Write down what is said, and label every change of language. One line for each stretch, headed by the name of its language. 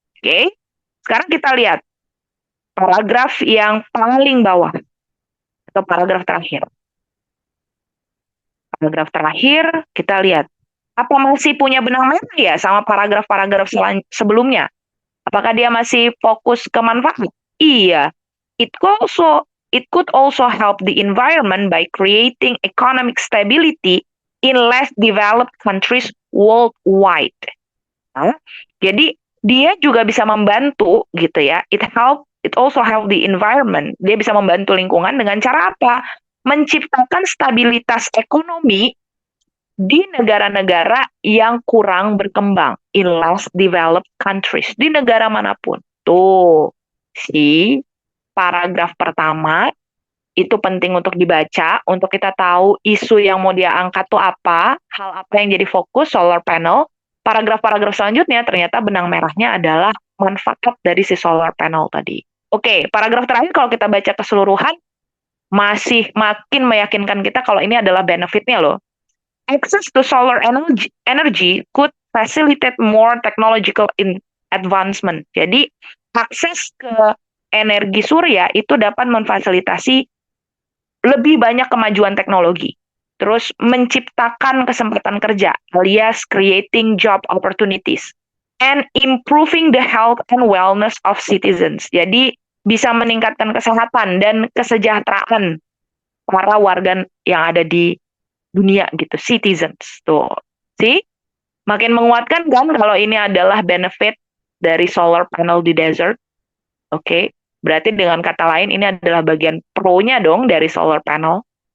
Indonesian: Oke, sekarang kita lihat paragraf yang paling bawah atau paragraf terakhir. Paragraf terakhir kita lihat, apa masih punya benang merah ya sama paragraf-paragraf sebelumnya? Apakah dia masih fokus ke manfaat? Iya.
English: It could also help the environment by creating economic stability in less developed countries worldwide.
Indonesian: Nah, jadi dia juga bisa membantu gitu ya.
English: It also help the environment.
Indonesian: Dia bisa membantu lingkungan dengan cara apa? Menciptakan stabilitas ekonomi di negara-negara yang kurang berkembang, in less developed countries, di negara manapun. Tuh, si paragraf pertama itu penting untuk dibaca, untuk kita tahu isu yang mau dia angkat tuh apa, hal apa yang jadi fokus solar panel. Paragraf-paragraf selanjutnya ternyata benang merahnya adalah manfaat dari si solar panel tadi. Oke, paragraf terakhir kalau kita baca keseluruhan, masih makin meyakinkan kita kalau ini adalah benefitnya loh.
English: Access to solar energy could facilitate more technological advancement.
Indonesian: Jadi, akses ke energi surya itu dapat memfasilitasi lebih banyak kemajuan teknologi. Terus menciptakan kesempatan kerja, alias creating job opportunities.
English: And improving the health and wellness of citizens.
Indonesian: Jadi, bisa meningkatkan kesehatan dan kesejahteraan para warga yang ada di dunia gitu, citizens. Tuh, see? Makin menguatkan kan kalau ini adalah benefit dari solar panel di desert. Oke, berarti dengan kata lain ini adalah bagian pro-nya dong dari solar panel.